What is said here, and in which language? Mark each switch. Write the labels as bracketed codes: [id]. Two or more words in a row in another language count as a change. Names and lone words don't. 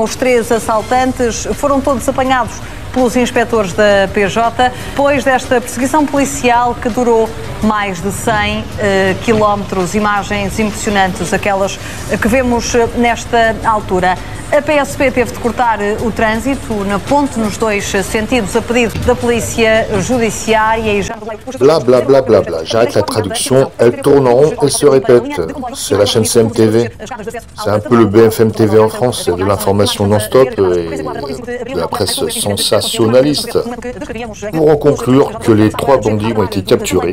[pt] Os 3 assaltantes foram todos apanhados pelos inspectores da PJ, depois desta perseguição policial que durou mais de 100 quilómetros. Imagens impressionantes, aquelas que vemos nesta altura. A PSP teve de cortar o trânsito na ponte nos dois sentidos a pedido da Polícia Judiciária e já... Bla bla bla bla bla. [fr] J'arrête la traduction. Elle tourne en rond et se répète. C'est la chaîne CMTV. C'est un peu le BFM TV en France. C'est de l'information non-stop et de la presse sensationnaliste. Pour en conclure que les 3 bandits ont été capturés.